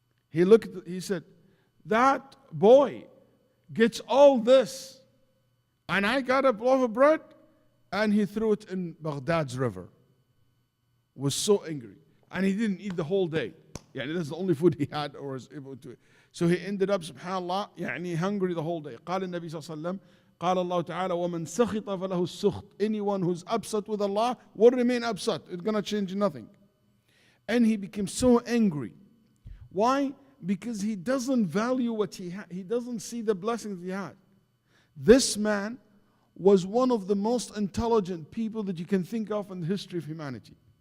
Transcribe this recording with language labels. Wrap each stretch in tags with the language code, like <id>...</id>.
<en>He said, that boy gets all this, and I got a loaf of bread, and he threw it in Baghdad's river. Was so angry. And he didn't eat the whole day. That's the only food he had or was able to eat. So he ended up, subhanAllah, hungry the whole day.</en> <ar>قال النبي صلى الله عليه وسلم قال الله تعالى ومن سخط فله السخط.</ar> <en>Anyone who's upset with Allah will remain upset. It's going to change nothing. And he became so angry. Why? Because he doesn't value what he had. He doesn't see the blessings he had. This man was one of the most intelligent people that you can think of in the history of humanity.</en>